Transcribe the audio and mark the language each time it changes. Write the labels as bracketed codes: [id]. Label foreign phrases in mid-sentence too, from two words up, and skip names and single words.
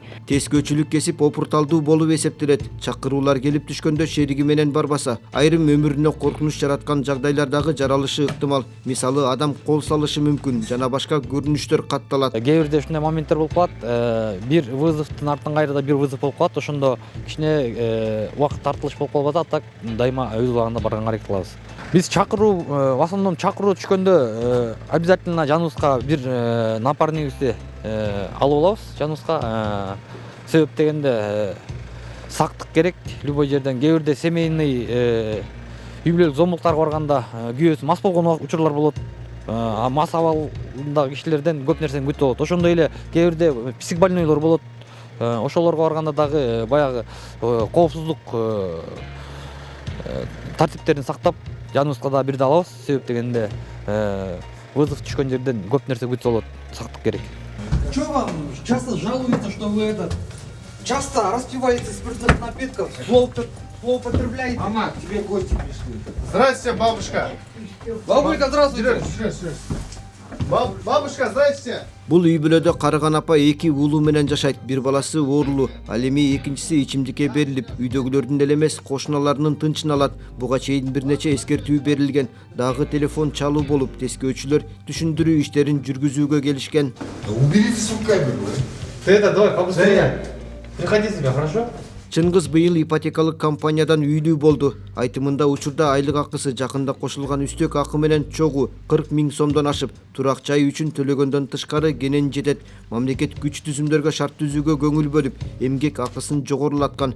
[ky] Тескөөчүлүк кесип опурталдуу болуп эсептелет. Чакыруулар келип түшкөндө шериги менен барбаса, айрым өмүрүнө коркунуч жараткан жагдайлардагы жаралышы ыктымал. Мисалы адам кол салышы мүмкүн жана башка көрүнүштөр катталат. Кээ бирде ушундай моменттер болуп калат. Бир вызовдун артынан кайрыда бир вызов болуп калат. Ошондо кичине убакыт тартылыш болуп калып атат. Так дайыма өз убагында барганга аракет кылабыз. Биз чакыруу, [ru] в основном [ky] чакыруу түшкөндө обязательно жаныбызга бир напарнигибизди алып алабыз жаныбызга. Себеп дегенде сактык керек любой жерден. Кээ бирде семейный үй бүлөлүк зомбулуктарга барганда күйөөсү мас болгон учурлар болот. Мас абалдагы кишилерден көп нерсени күтүп алат. Ошондой эле кээ бирде психбольнойлор болот. Ошолорго барганда дагы баягы коопсуздук тартиптерин сактап жаныбызга да бирде алабыз. Себеп дегенде вызов түшкөн жерден көп нерсе күтүп алат. Сактык керек. [ru] Что вам часто жалуется, что вы часто распиваете спиртных напитков, злоупотребляете? Мама, к тебе гости пришли. Здравствуйте, бабушка. Бабулька, здравствуйте. Бабушка, здравствуйте. [ky] Бул үй бүлөдө карыган апа 2 уулу менен жашайт. Бир баласы оорулуу. Ал эми экинчиси ичимдикке берилип, үйдөгүлөрдүн эле эмес кошуналарынын тынчын алат. Буга чейин бир нече эскертүү берилген. Дагы телефон чалуу болуп, тескөөчүлөр түшүндүрүү иштерин жүргүзүүгө келишкен. [ru] Уберите свою камеру. Ты это давай побыстрее. Приходи в себя, хорошо? [ky] Чыңгыз быйыл ипотекалык компаниядан үйлүү болду. Айтымында учурда айлык акысы жакында кошулган үстөк акы менен чогуу 40 000 сомдон ашып, турак жай үчүн төлөгөндөн тышкары кенен жетет. Мамлекет күч түзүмдөргө шарт түзүүгө көңүл бөлүп, эмгек акысын жогорулаткан.